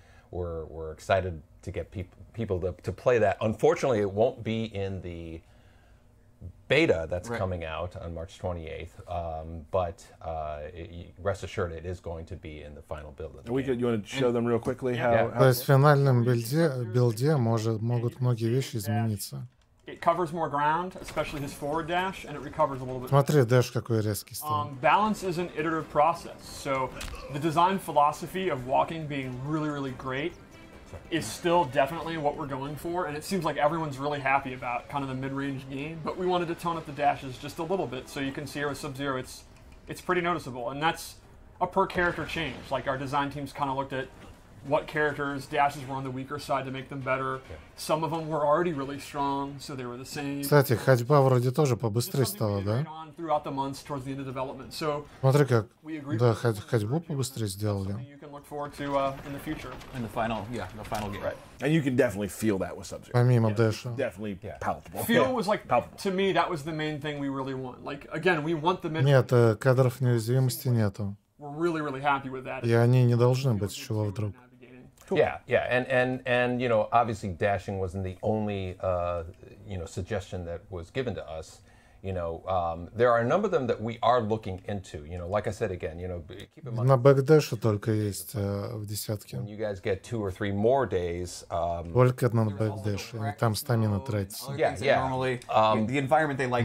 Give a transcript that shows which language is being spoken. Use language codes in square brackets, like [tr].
[en] We're excited to get people to play that. Unfortunately, it won't be in the beta that's coming out on March 28th, but rest assured it is going to be in the final build. You want to show them real quickly how? [ru] То есть в финальном билде могут многие вещи измениться. [en] It covers more ground, especially his forward dash, and it recovers a little bit. [ru] Смотри, дэш какой резкий стал. [en] Balance is an iterative process, so the design philosophy of walking being really, really great is still definitely what we're going for, and it seems like everyone's really happy about kind of the mid-range game, but we wanted to tone up the dashes just a little bit, so you can see here with Sub-Zero, it's pretty noticeable, and that's a per-character change. Like, our design teams kind of looked at what characters' dashes were on the weaker side to make them better. Some of them were already really strong, so they were the same. [ru] Кстати, ходьба вроде тоже побыстрее стала, да? [en] Throughout the months towards the end of development. So [ru] смотри, как ходьбу побыстрее сделали. [en] You can look forward to in the future. In the final game. Right. And you can definitely feel that with Sub-Zero. [ru] Помимо дэша. [en] Definitely palpable. Feel was like, to me, that was the main thing we really want. Like, again, we want the mid. [ru] Нет, кадров неуязвимости нету. [en] We're really, really happy with that. [ru] И они не должны быть с чего вдруг. [en] Cool. Yeah, and obviously dashing wasn't the only suggestion that was given to us. There are a number of them that we are looking into. Like I said again, keep in mind. [ru] На бэкдэше только есть в десятке. [en] When you guys get 2 or 3 more days. [ru] Только на бэкдэше, и там стамина тратится. [en] Normally, the environment they like.